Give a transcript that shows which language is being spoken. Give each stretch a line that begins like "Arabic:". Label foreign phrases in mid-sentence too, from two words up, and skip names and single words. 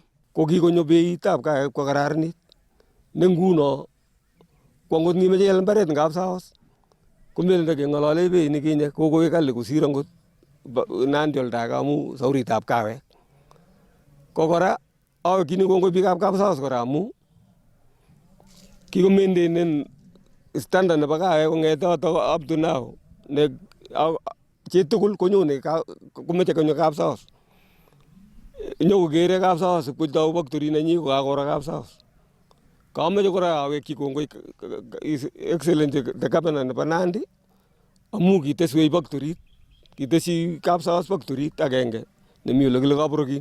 Kalenjin: Ko kikonyo beitab kawek ko kararanit. Ne nguno ko ngot ngimeche ial mbaret eng Kapsaos komelen keng'olole beit nekinye kokoek kali kosir angot Nandi oldage amu sauritab kawek. Ko kora awekchini kongoi biikab Kapsaos kora amu kikomaintainen standard nebo kawek kong'ete
English: up to now
Kalenjin: ne chitugul konyone komeche konyo Kapsaos. Nyokokere Kapsaos ipkotou factory nenyi kokakoro Kapsaos. Kameche kora awekchi kongoi
English: Excellency the Governor
Kalenjin: nebo Nandi amu kiteswech factorit, kitesyi Kapsaos factorit agenge nemi ole kile Kaporokin.